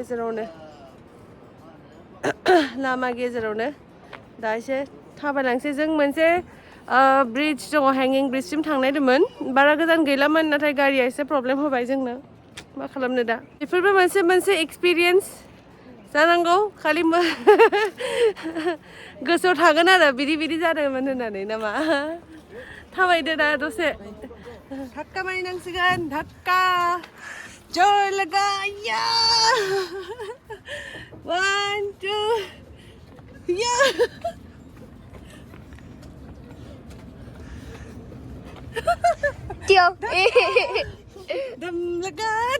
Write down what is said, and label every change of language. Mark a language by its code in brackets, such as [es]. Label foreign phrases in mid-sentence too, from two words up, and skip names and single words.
[brx] गेजेरावनो दा एसे थाबायलांसै जों मोनसे ब्रिज दङ हेंगिं ब्रिजसिम थांनायदोंमोन बारा गोजान गैलामोन नाथाय गारिया एसे प्रब्लेम होबाय जोंनो मा खालामनो दा बेफोरबो मोनसे एक्सपिरियेन्स जानांगौ खालि गोसोआव थागोन आरो बिदि जादोंमोन होननानै नामा थाबायदो दा दसे धक्का मारिनांसिगोन [hi] धक्का जोर लगा या 1 2 या दम लगा